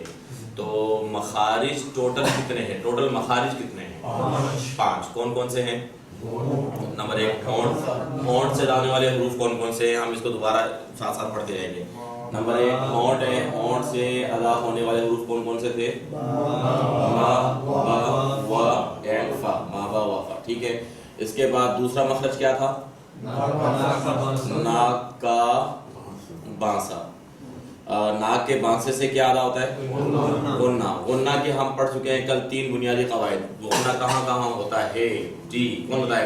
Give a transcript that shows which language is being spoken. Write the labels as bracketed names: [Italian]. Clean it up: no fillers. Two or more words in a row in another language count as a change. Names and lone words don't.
[Urdu] تو مخارج ٹوٹل کتنے ہیں؟ ٹوٹل مخارج کتنے ہیں؟ 5. کون کون سے ہیں؟ نمبر 1 ہونٹ, ہونٹ سے آنے والے حروف کون کون سے ہیں؟ ہم اس کو دوبارہ ساتھ ساتھ پڑھتے جائیں گے. نمبر 1 ہونٹ ہے, ہونٹ سے ادا ہونے والے حروف کون کون سے تھے؟ ما, با, وا اینڈ فا, ما با وا فا. ٹھیک ہے. اس کے بعد دوسرا مخرج کیا تھا؟ ناک کا بانسا. ناک کے بانسے سے کیا ادا ہوتا ہے؟ غنہ. غنہ کے ہم پڑھ چکے ہیں کل 3 بنیادی قواعد. غنہ کہاں کہاں ہوتا ہے؟ جی کون بتائے گا؟